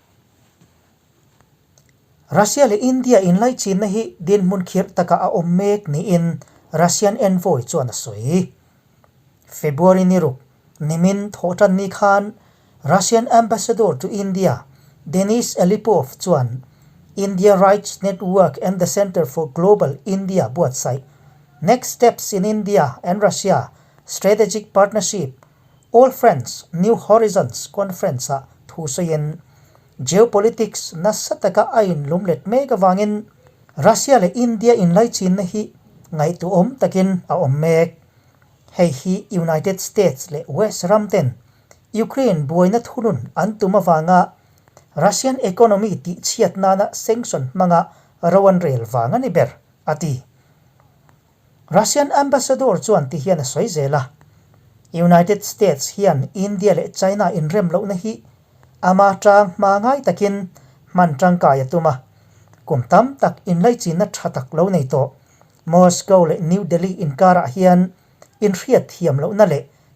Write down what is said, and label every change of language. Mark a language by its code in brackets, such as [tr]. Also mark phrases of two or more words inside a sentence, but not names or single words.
[lus] Russia le India in lai chin na hi dinhmun khir taka a ommek ni in Russian envoy chuan a soi February ni ru nimin thotan ni khan [en] Russian ambassador to India [lus] Denis Elipov chuan India Rights Network and the Center for Global India buat sai Next Steps in India and Russia Strategic Partnership All Friends New Horizons Conference a thu soyen geopolitics nasataka ain lumlet mega wangin Russia le India in lai chin na hi ngai tu takin a ommek hei hi United States le West ramten Ukraine boina thunun antuma wanga Russian economy ti chiat nana sanction manga rawan rel wanga ni ber ati [en] Russian ambassador [lus] chuan ti hian a soizela United States hian India le China in rem lo na hi ama tang mangai takin man tang kaya tuma kumtam tak in lai chin na thatak lo nei to Moscow le New Delhi in kara hian in riat thiam lo na le